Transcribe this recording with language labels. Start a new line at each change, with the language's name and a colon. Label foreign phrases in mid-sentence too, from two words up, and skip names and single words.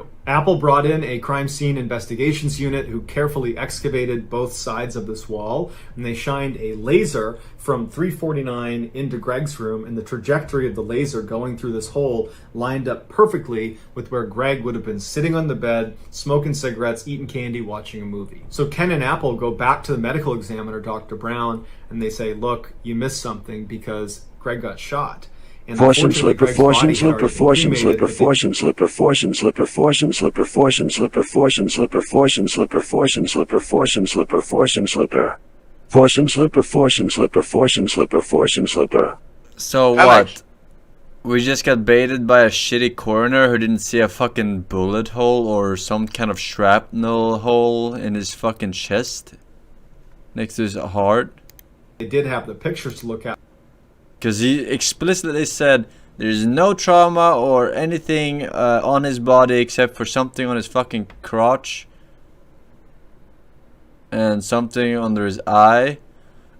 English: Apple brought in a crime scene investigations unit who carefully excavated both sides of this wall, and they shined a laser from 349 into Greg's room, and the trajectory of the laser going through this hole lined up perfectly with where Greg would have been sitting on the bed, smoking cigarettes, eating candy, watching a movie. So Ken and Apple go back to the medical examiner, Dr. Brown, and they say, look, you missed something because Greg got shot. Forsen slipper, Forsen slipper, Forsen slipper, Forsen slipper, Forsen slipper, Forsen slipper, Forsen slipper, Forsen slipper, Forsen slipper, Forsen slipper, Forsen slipper, Forsen slipper, Forsen slipper, Forsen slipper, Forsen slipper, Forsen slipper. So what? We just got baited by a shitty coroner who didn't see a fucking bullet hole or some kind of shrapnel hole in his fucking chest next to his heart. They did have the pictures to look at. Because he explicitly said there's no trauma or anything on his body except for something on his fucking crotch and something under his eye.